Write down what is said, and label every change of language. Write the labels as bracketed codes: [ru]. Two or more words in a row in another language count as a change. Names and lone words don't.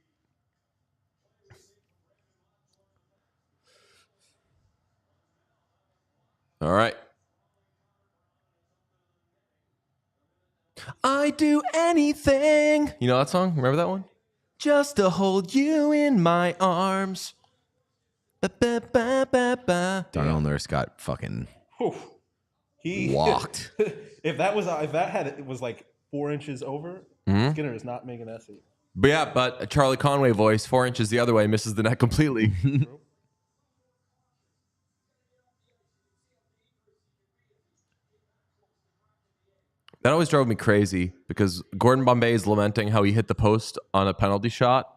[en] All right. I do anything. You know that song? Remember that one? Just to hold you in my arms. Ba-ba-ba-ba-ba. Darnell Nurse got fucking He walked. if it was like 4 inches over, Skinner is not making that seat. But yeah, but a Charlie Conway voice, 4 inches the other way, misses the net completely. That always drove me crazy because Gordon Bombay is lamenting how he hit the post on a penalty shot.